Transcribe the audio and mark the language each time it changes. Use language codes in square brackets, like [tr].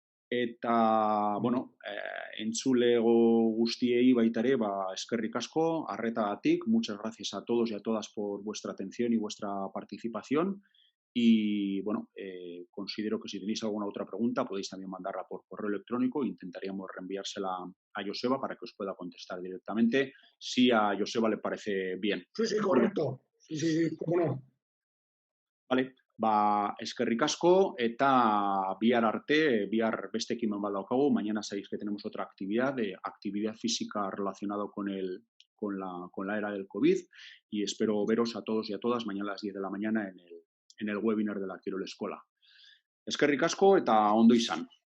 [eu] Eta, entzulego guztiei baita ere, eskerrik asko, arretagatik. [es] Muchas gracias a todos y a todas por vuestra atención y vuestra participación. Y, considero que si tenéis alguna otra pregunta podéis también mandarla por correo electrónico. Intentaríamos reenviársela a Joseba para que os pueda contestar directamente, si a Joseba le parece bien. Sí, correcto. Sí, cómo no. Vale. [eu] Eskerrik asko eta bihar beste ekimen bat daukagu. [es] Mañana sabéis que tenemos otra actividad, actividad física relacionada con la era del COVID, y espero veros a todos y a todas mañana a las 10 de la mañana en el webinar de la Kirol Eskola. [eu] Eskerrik asko eta ondo izan.